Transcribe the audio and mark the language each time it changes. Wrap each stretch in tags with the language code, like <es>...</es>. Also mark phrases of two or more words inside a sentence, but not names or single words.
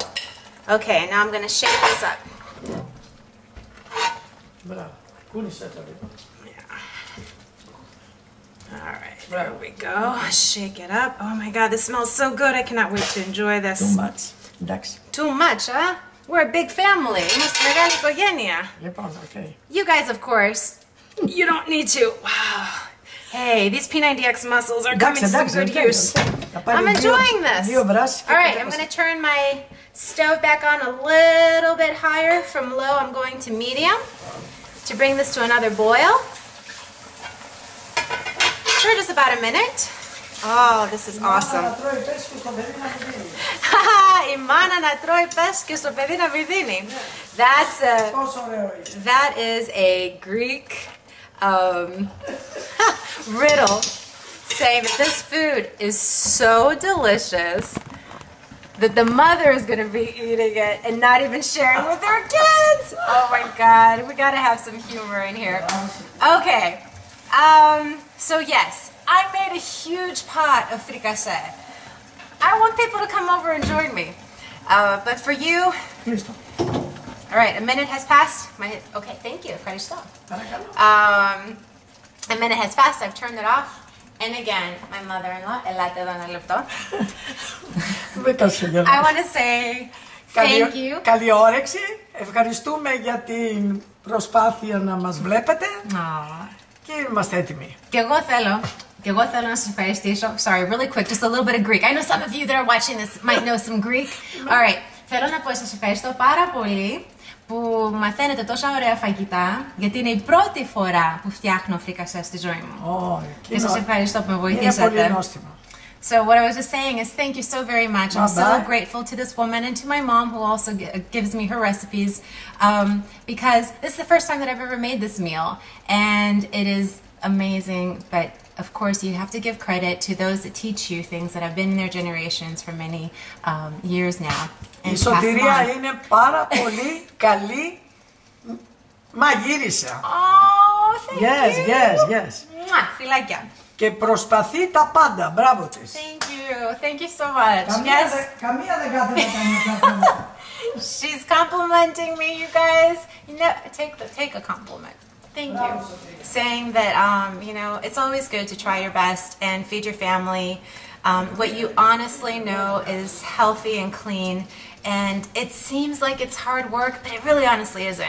<en>Okay, now I'm going to shake this up. Bravo. All right, there we go. Shake it up. Oh my God, this smells so good. I cannot wait to enjoy this. Too much. Εντάξει. Too much, huh? We're a big family.</en> <el>Είμαστε μεγάλη οικογένεια. Λοιπόν,</el> <en>okay. You guys, of course, you don't need to. Wow. Hey, these P90X muscles are coming to some good use. I'm enjoying this. All right, I'm going to turn my stove back on a little bit higher. From low, I'm going to medium to bring this to another boil. For just about a minute. Oh, this is awesome.</en> <el>Η μάνα να τρώει πες και στο παιδί να πηδήνει.</el> <en>That is a Greek riddle saying that this food is so delicious that the mother is going to be eating it and not even sharing with her kids. Oh my God, we got to have some humor in here. Okay, so yes, I made a huge pot of fricasee. I want people to come over and join me. But for you, all right, a minute has passed. Okay, thank you. A minute has passed. I've turned it off. And again, my mother-in-law,</en> <el>ελάτε εδώ ένα λεπτό.</el> <en>I want to say thank you.</en> <el>Καλή όρεξη. Ευχαριστούμε για την προσπάθεια να μας βλέπετε. Και είμαστε έτοιμοι. Και εγώ θέλω να σας ευχαριστήσω.</el> <en>Sorry, really quick, just a little bit of Greek. I know some of you that are watching this might know some Greek. All right,</en> <el>θέλω να πω σας ευχαριστώ πάρα πολύ που μαθαίνετε τόσα ωραία φαγητά, γιατί είναι η πρώτη φορά που φτιάχνω φρικασέ στη ζωή μου. Και σας ευχαριστώ που με βοηθήσατε. Είναι πολύ νόστιμο.</el> <en>So what I was just saying is thank you so very much. I'm so grateful to this woman and to my mom who also gives me her recipes because this is the first time that I've ever made this meal and it is amazing, but of course you have to give credit to those that teach you things that have been in their generations for many years now.</en> <el>Η Σωτηρία είναι πάρα πολύ καλή μαγείρισα.</el> <en>Oh, thank you. Yes.</en> <el>Φιλάκια. Και προσπαθεί τα πάντα. Μπράβο της.</el> <en>Thank you so much.</en> <el>Καμία δεν κάθεται να κάνει.</el> <en>She's complimenting me, you guys. You know, take a compliment. Thank you. Saying that, you know, it's always good to try your best and feed your family. What you honestly know is healthy and clean. And it seems like it's hard work, but it really honestly isn't.</en>